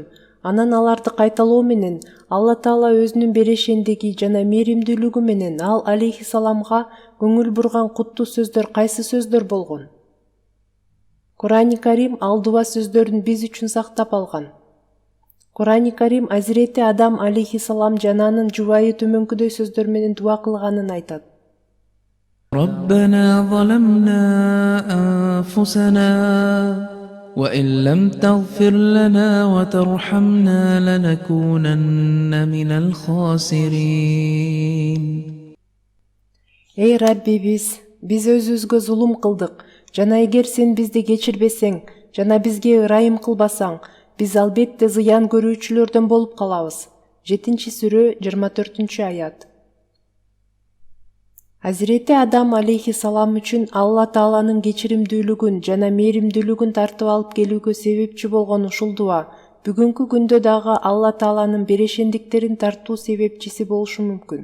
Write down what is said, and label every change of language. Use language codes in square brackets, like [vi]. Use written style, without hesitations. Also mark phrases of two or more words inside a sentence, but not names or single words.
[ky] Анан аларды кайталоо менен Алла Таала өзүнүн берешендиги жана мээримдүүлүгү менен ал алейхиссаламга көңүл бурган куттуу сөздөр кайсы сөздөр болгон? Кур'ани Карим ал дуа сөздөрүн биз үчүн сактап алган. Кур'ани Карим Азирети Адам алейхиссалам жана анын жубайы төмөнкүдөй сөздөр менен дуа кылганын айтат. [ar] ربنا ظلمنا أنفسنا وإن لم تغفر لنا وترحمنا لنكونن من الخاسرين. [ky] Эй Раббибиз, биз өзүбүзгө зулум кылдык, жана эгер сен бизди кечирбесең, жана бизге ырайым кылбасаң, биз албетте зыян көрүүчүлөрдөн болуп калабыз. 7-сүрө 24-аят. Азирети Адам алейхиссалам үчүн Алла Тааланын кечиримдүүлүгүн жана мээримдүүлүгүн тартып алып келүүгө себепчи болгон ушул дуа бүгүнкү күндө дагы Алла Тааланын берешендиктерин тартуу себепчиси болушу мүмкүн.